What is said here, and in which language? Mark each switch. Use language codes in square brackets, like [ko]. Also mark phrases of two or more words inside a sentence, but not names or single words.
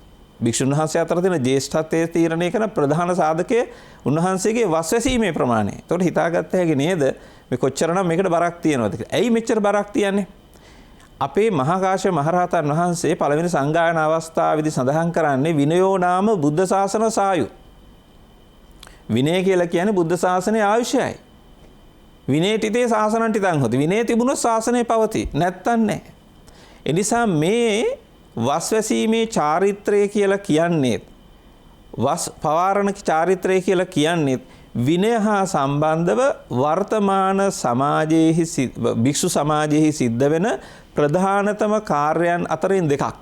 [si] භික්ෂුන් වහන්සේ අතර තියෙන ජේෂ්ඨත්වයේ තීරණය කරන ප්‍රධාන සාධකය උන්වහන්සේගේ වස් වැසීමේ ප්‍රමාණය. ඒකට හිතාගත්ත හැකි නේද මේ කොච්චරනම් මේකට බරක් තියනවද කියලා. ඇයි මෙච්චර බරක් තියන්නේ? අපේ මහාකාශ්‍යප මහරහතන් වහන්සේ පළවෙනි සංගායන අවස්ථාවේදී සඳහන් කරන්නේ [pi] විනයෝ නාම බුද්ධ ශාසන සායු. [si] විනය කියලා කියන්නේ බුද්ධ ශාසනයේ ආයුෂයයි. [pi] විනේටිතේ ශාසනං තිතං හොති. [si] විනය තිබුණොත් ශාසනය පවතී. නැත්තම් නැහැ. ඒ නිසා මේ වස්වැසීමේ චාරිත්‍රය කියලා කියන්නේ වස් පවාරණ චාරිත්‍රය කියලා කියන්නේ විනය හා සම්බන්ධව වර්තමාන සමාජයේහි භික්ෂු සමාජයේහි සිද්ධ වෙන ප්‍රධානතම කාර්යයන් අතරින් දෙකක්.